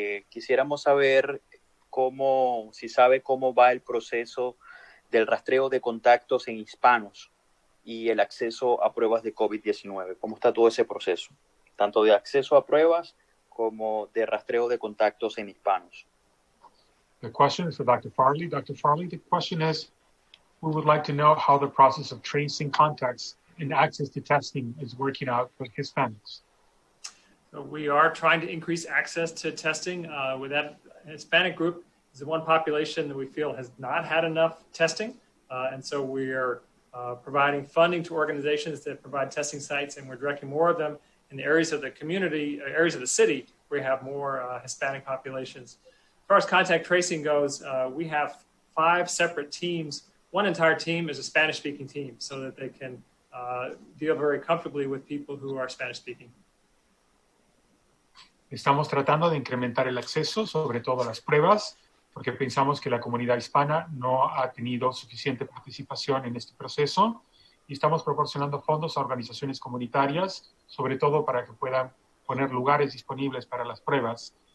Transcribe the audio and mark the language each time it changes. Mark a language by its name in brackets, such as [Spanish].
[Spanish] Quisiéramos saber si sabe cómo va el proceso del rastreo de contactos en hispanos y el acceso a pruebas de COVID-19. ¿Cómo está todo ese proceso? Tanto de acceso a pruebas como de rastreo de contactos en hispanos. [English] The question is for Dr. Farley. Dr. Farley, the question is, we would like to know how the process of tracing contacts and access to testing is working out for Hispanics. So we are trying to increase access to testing. With that Hispanic group is the one population that we feel has not had enough testing. And so we are providing funding to organizations that provide testing sites, and we're directing more of them in the areas of the community, areas of the city where we have more Hispanic populations. As far as contact tracing goes, we have 5 separate teams. One entire team is a Spanish-speaking team so that they can deal very comfortably with people who are Spanish-speaking. [Spanish] Estamos tratando de incrementar el acceso, sobre todo a las pruebas, porque pensamos que la comunidad hispana no ha tenido suficiente participación en este proceso, y estamos proporcionando fondos a organizaciones comunitarias, sobre todo para que puedan poner lugares disponibles para las pruebas.